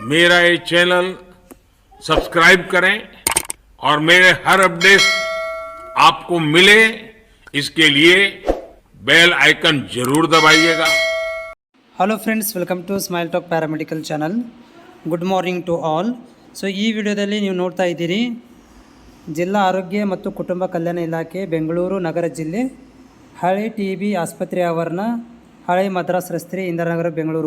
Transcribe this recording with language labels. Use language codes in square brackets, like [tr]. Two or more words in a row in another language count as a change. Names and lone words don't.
[hi] मेरा ये चैनल सब्सक्राइब करें और मेरे हर अपडेट आपको मिले इसके लिए बेल आइकन जरूर दबाइएगा। [en] Hello friends, welcome to Smile Talk Paramedical channel. Good morning to all. [kn] ಸೊ ಈ ವಿಡಿಯೋದಲ್ಲಿ ನೀವು ನೋಡ್ತಾ ಇದ್ದೀರಿ ಜಿಲ್ಲಾ ಆರೋಗ್ಯ ಮತ್ತು ಕುಟುಂಬ ಕಲ್ಯಾಣ ಇಲಾಖೆ ಬೆಂಗಳೂರು ನಗರ ಜಿಲ್ಲೆ ಹಳೆ TB ಆಸ್ಪತ್ರೆ ಆವರಣ, ಹಳೆ ಮದ್ರಾಸ್ ರಸ್ತೆ, ಇಂದಿರಾನಗರ, ಬೆಂಗಳೂರು.